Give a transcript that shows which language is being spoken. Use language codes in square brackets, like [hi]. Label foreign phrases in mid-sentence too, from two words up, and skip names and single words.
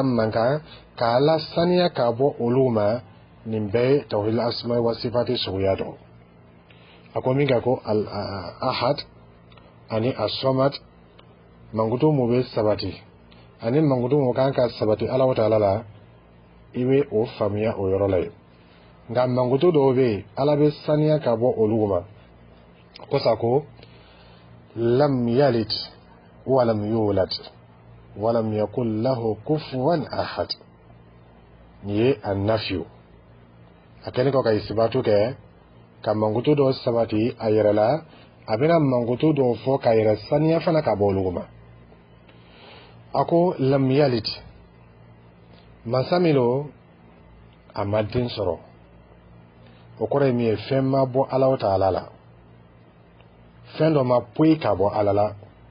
[bm] man kan ka Ala saniya ka bɔ olu ma nin bɛɛ ye [ar] توحيد الأسماء والصفات [bm] suguya dɔ a ko min kɛ ko ahad ani as-samad mankutu mun bɛ sabati ani mankutu mun kan ka sabati Ala Taala la i bɛ o faamuya o yɔrɔ la yen nka mankutu dɔw bɛ yen Ala bɛ saniya ka bɔ olu ma kosa ko [ar] لم يلد ولم يولد ولم يكن له كفوا أحد [bm] ni ye annafiyu a kɛlen kɔ ka isibatu kɛ ka mankutu dɔ sabati a yɛrɛ la abena mangutu do fo ka yɛrɛ saniya fana ka bɔ olu ma a ko [ar] لم يلد [bm] mansa min lo a ma den sɔrɔ o kɔrɔ ye min ye fɛn ma bɔ Alahu Taala la fɛn dɔ ma poyi ka bɔ Ala la